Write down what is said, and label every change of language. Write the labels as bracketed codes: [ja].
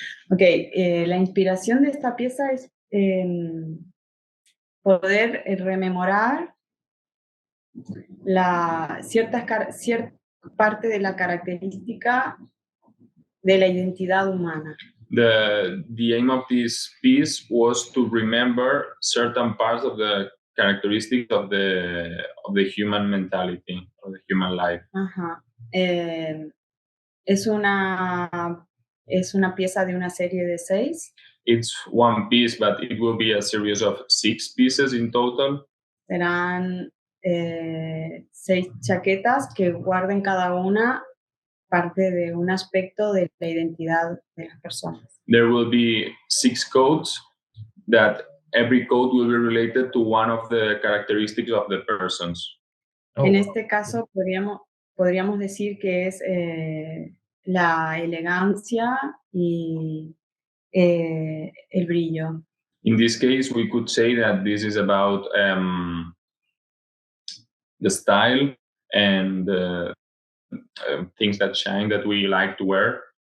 [es] Ok, la inspiración de esta pieza es poder rememorar cierta parte de la característica de la identidad humana. [en] The aim of this piece was to remember certain parts of the characteristics of the human mentality, of the human life. Ajá. [es] Es una pieza de una serie de 6. [en] It's one piece, but it will be a series of 6 pieces in total. [es] Serán 6 chaquetas que guarden cada una parte de un aspecto de la identidad de las personas. [en] There will be 6 coats that every coat will be related to one of the characteristics of the persons. [es] En este caso podríamos decir que es la elegancia y el brillo. [en] In this case, we could say that this is about the style and things that shine that we like to wear.